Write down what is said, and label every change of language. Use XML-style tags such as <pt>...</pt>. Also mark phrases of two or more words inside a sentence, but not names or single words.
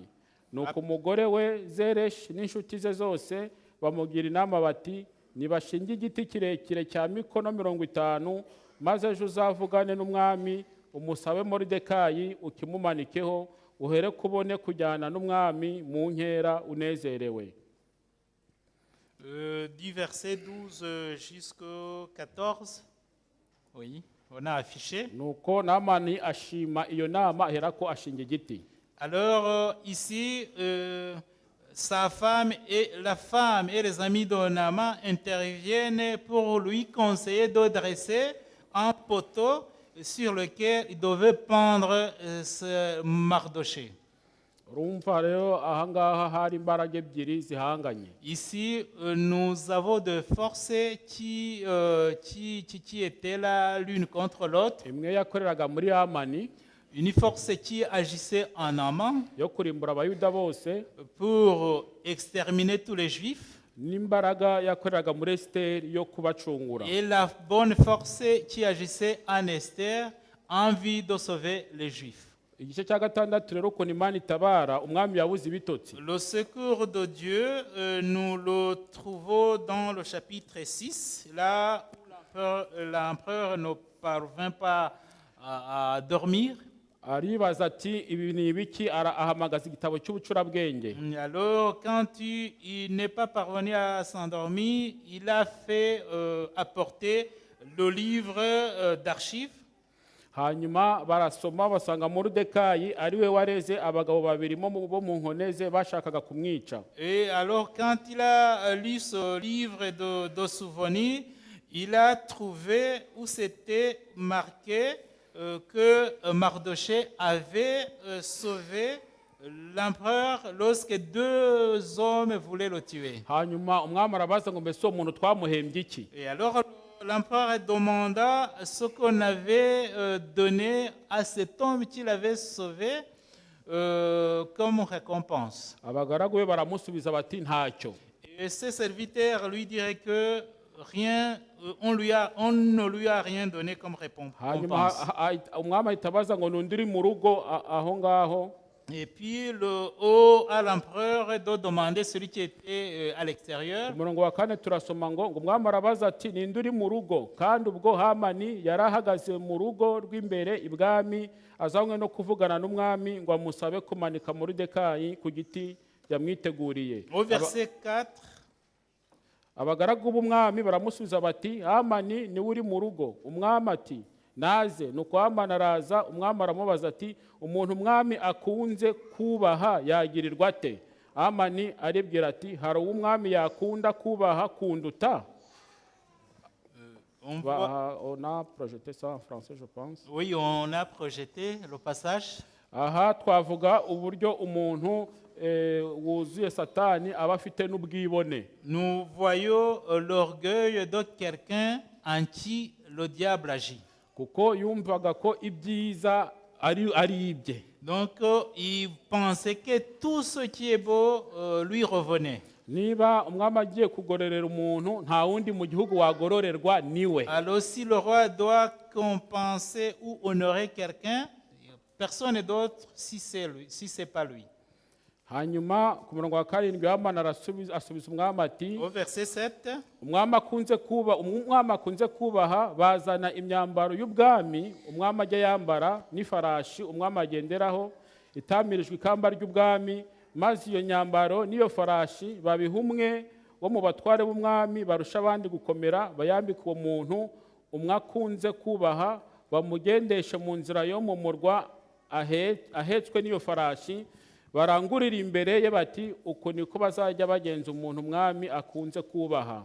<rw>Nuko umugore we Zereshi n'inshuti ze zose bamugira inama bati, nibashinge igiti kirekire cya mikono 50 maze ejo uzavugane n'umwami umusabe moridekayi ukimumanikeho uhere kubone kujyana n'umwami mu nkera unezerewe.</rw> <fr>Du verset 12 jusqu'au 14. Oui, on a affiché.</fr> <rw>Nuko Namani ashima iyo nama aherako ashinga igiti.</rw> <fr>Alors ici, sa femme et la femme et les amis de Naaman interviennent pour lui conseiller de dresser un poteau sur lequel il devait pendre ce Mardoché.</fr> <rw>Urumva rero ahangaha hari imbaraga ebyiri zihanganye.</rw> <fr>Ici, nous avons deux forces qui étaient là l'une contre l'autre.</fr> <rw>Imwe yakoreraga muri Hamani</rw> <fr>Une force qui agissait en Naaman</fr> <rw>yo kurimbura abayuda bose,</rw> <fr>pour exterminer tous les Juifs,</fr> <rw>n'imbaraga yakoreraga muri Esiteri yo kubacungura.</rw> <fr>et la bonne force qui agissait en Esther en vue de sauver les Juifs.</fr> <rw>Igice cya gatandatu rero ukuntu Imana itabara umwami yabuze ibitotsi.</rw> <fr>Le secours de Dieu, nous le trouvons dans le chapitre 6, là où l'empereur ne parvint pas à dormir.</fr> <rw>Aribaza ati ibi ni ibiki, ahamagaza igitabo cy'ubucurabwenge.</rw> <fr>Alors, quand il n'est pas parvenu à s'endormir, il a fait apporter le livre d'archives.</fr> <rw>Hanyuma barasoma basanga Moridekayi ari we wareze abagabo babiri bo mu nkone ze bashakaga kumwica.</rw> <fr>Et alors, quand il a lu ce livre de souvenirs, il a trouvé où c'était marqué que Mardoché avait sauvé l'empereur lorsque deux hommes voulaient le tuer.</fr> <rw>Hanyuma umwami arabaza ngo mbese uwo muntu twamuhembye iki?</rw> <fr>Et alors, l'empereur demanda ce qu'on avait donné à cet homme qu'il avait sauvé comme récompense.</fr> <rw>Abagaragu be baramusubiza bati ntacyo.</rw> <fr>Et ses serviteurs lui diraient que rien, on ne lui a rien donné comme récompense.</fr> <rw>Hanyuma umwami ahita abaza ngo n'undi uri mu rugo aho ngaho.</rw> <fr>Et puis le haut à l'empereur de demander celui qui était à l'extérieur.</fr> <rw>Umurongo wa kane turasoma ngo umwami arabaza ati ninde uri mu rugo, kandi ubwo Hamani yari ahagaze mu rugo rw'imbere ibwami azanywe no kuvugana n'umwami ngo amusabe kumanika Moridekayi ku giti yamwiteguriye.</rw> <fr>Au verset 4.</fr> <rw>Abagaragu b'umwami baramusubiza bati Hamani niwe uri mu rugo. Umwami ati naze. Nuko Hamani araza, umwami aramubaza ati umuntu umwami akunze kubaha yagirirwa ate? Hamani aribwira ati hari uwo umwami yakunda kubaha kunduta.</rw> <fr>On a projeté ça en français, je pense. Oui, on a projeté le passage.</fr> <rw>Aha twavuga uburyo umuntu wuzuye Satani aba afite n'ubwibone.</rw> <fr>Nous voyons l'orgueil de quelqu'un en qui le diable agit.</fr> <rw>Kuko yumvaga ko ibyiza ari ibye.</rw> <fr>Donc, il pensait que tout ce qui est beau lui revenait.</fr> <rw>Niba umwami agiye kugororera umuntu nta wundi mu gihugu wagororerwa niwe.</rw> <fr>Alors, si le roi doit compenser ou honorer quelqu'un, personne d'autre si c'est pas lui.</fr> <rw>Hanyuma ku murongo wa karindwi Hamani asubiza umwami ati</rw> <fr>Au verset 7.</fr> <rw>umwami akunze kubaha bazana imyambaro y'ubwami umwami ajya yambara n'ifarashi umwami agenderaho itamirijwe ikamba ry'ubwami, maze iyo nyambaro n'iyo farashi babiha umwe wo mu batware b'umwami barusha abandi gukomera, bayambika uwo muntu umwe akunze kubaha, bamugendeshe mu nzira yo mu murwa ahetswe n'iyo farashi, barangurira imbere ye bati uko niko bazajya bagenza umuntu umwami akunze kubaha.</rw>